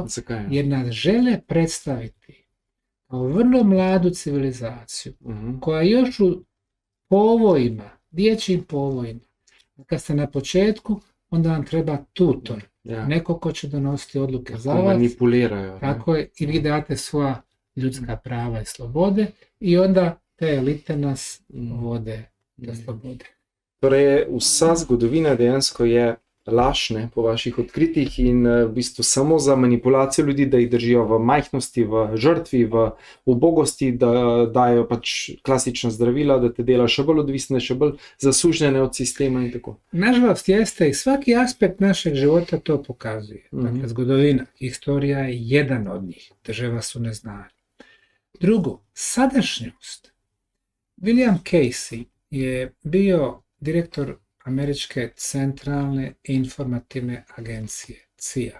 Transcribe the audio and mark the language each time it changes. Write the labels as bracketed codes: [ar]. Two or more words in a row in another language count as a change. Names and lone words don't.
[bs] Jer nas žele predstaviti kao vrlo mladu civilizaciju koja još u povojima, dječjim povojima. Kad ste na početku, onda vam treba tutor. Neko ko će donositi odluke za vas. Manipuliraju. Tako je, i vi date svoja ljudska prava i slobode i onda te elite nas vode do slobode. [sl] Torej, vsa zgodovina dejansko je laž, ne, po vaših odkritjih in v bistvu samo za manipulacijo ljudi, da jih držijo v majhnosti, v žrtvi, v ubogosti, da dajo pač klasična zdravila, da te dela še bolj odvisne, še bolj zasužnjene od sistema in tako. [bs] Nažalost jeste i svaki aspekt našeg života to pokazuje. Dakle, zgodovina, historija je jedan od njih, država su neznanje. Drugo, sadašnjost. William Casey je bio direktor Američke centralne informativne agencije, CIA.